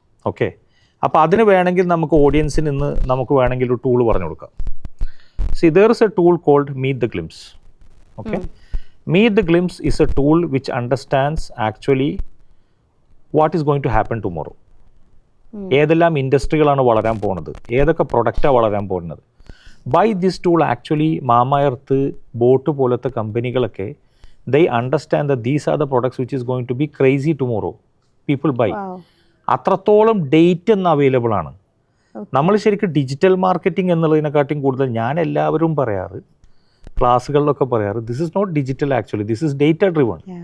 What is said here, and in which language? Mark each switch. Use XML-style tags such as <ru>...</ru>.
<ml>Okay, അപ്പോൾ അതിന് വേണമെങ്കിൽ നമുക്ക് ഓഡിയൻസിന് ഇന്ന് നമുക്ക് വേണമെങ്കിൽ ഒരു ടൂൾ പറഞ്ഞു കൊടുക്കാം.</ml> <en>See there is a tool called meet the glimpse. Okay, meet the glimpse is a tool which understands actually what is going to happen tomorrow.</en> <ml>ഏതെല്ലാം ഇൻഡസ്ട്രികളാണ് വളരാൻ പോകുന്നത്, ഏതൊക്കെ പ്രൊഡക്റ്റാണ് വളരാൻ പോകുന്നത്.</ml> <en>by this tool actually Mamaearth, boat</en> <ml>പോലത്തെ കമ്പനികളൊക്കെ</ml> <en>they understand that these are the products which is going to be crazy tomorrow. People buy.</en> <ml>അത്രത്തോളം date എന്ന് അവൈലബിൾ ആണ്. നമ്മൾ ശരിക്കും ഡിജിറ്റൽ മാർക്കറ്റിംഗ് എന്നുള്ളതിനെക്കാട്ടും കൂടുതൽ ഞാൻ എല്ലാവരും പറയാറ്, ക്ലാസ്സുകളിലൊക്കെ പറയാറ്,</ml> <en>This is not digital actually, this is data driven.</en>